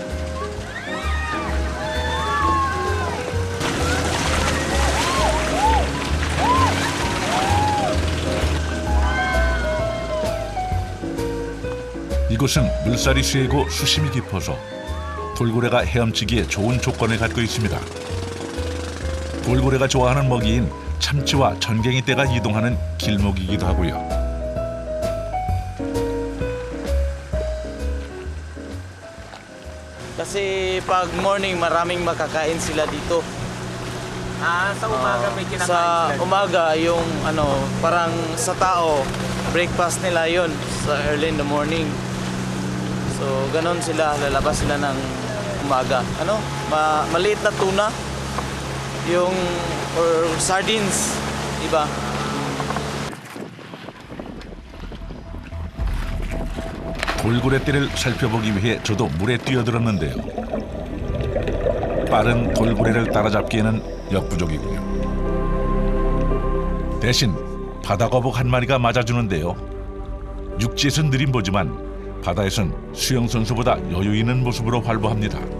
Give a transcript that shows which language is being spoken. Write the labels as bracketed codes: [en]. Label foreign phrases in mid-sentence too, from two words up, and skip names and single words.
[ko] 이곳은 물살이 세고 수심이 깊어서 돌고래가 헤엄치기에 좋은 조건을 갖고 있습니다. 돌고래가 좋아하는 먹이인 참치와 전갱이 떼가 이동하는 길목이기도 하고요. [tl] Kasi pag morning maraming makakain sila dito. Sa umaga may Sa umaga yung parang sa tao breakfast nila yon sa [en] early in the morning. [tl] So ganon sila, lalabas sila ng umaga. Maliit na tuna yung or sardines, iba. [ko] 돌고래떼를 살펴보기 위해 저도 물에 뛰어들었는데요. 빠른 돌고래를 따라잡기에는 역부족이군요. 대신 바다거북 한 마리가 맞아주는데요. 육지에선 느린 보지만 바다에선 수영선수보다 여유 있는 모습으로 활보합니다.